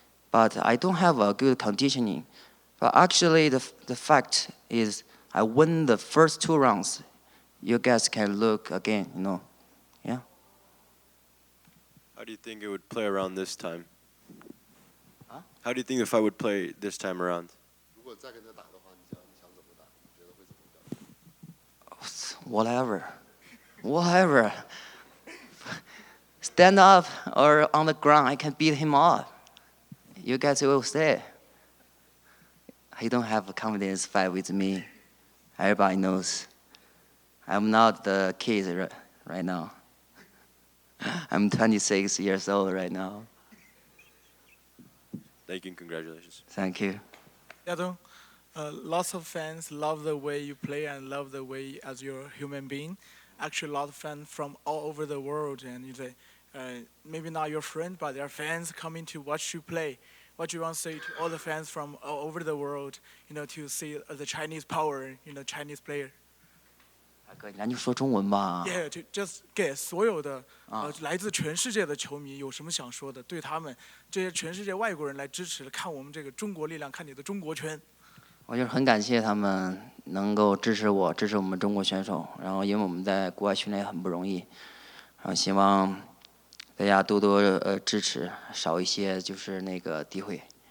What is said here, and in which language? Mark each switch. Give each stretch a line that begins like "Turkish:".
English: But I don't have a good conditioning. But actually, the fact is, I win the first 2 rounds. You guys can look again, you know. Yeah. How do you think it would play around this time? Huh? How do you think the fight would play this time around? 如果再跟他打的话，你想怎么打？你觉得会怎么表现？ Whatever. Stand up or on the ground, I can beat him up. You guys will say. He don't have a confidence fight with me. Everybody knows. I'm not the kid right now. I'm 26 years old right now. Thank you and congratulations. Thank you. Yadong, lots of fans love the way you play and love the way as you're a human being. Actually, a lot of fans from all over the world, and you say, maybe not your friend, but they're fans coming to watch you play. What do you want to say to all the fans from all over the world, you know, to see the Chinese power, you know, Chinese player?
Chinese: 大哥，咱就说中文吧。
English: Yeah, just
Chinese: 给所有的来自全世界的球迷有什么想说的？对他们这些全世界外国人来支持，看我们这个中国力量，看你的中国圈。我就是很感谢他们能够支持我，支持我们中国选手。然后，因为我们在国外训练很不容易，然后希望大家多多支持，少一些就是那个诋毁。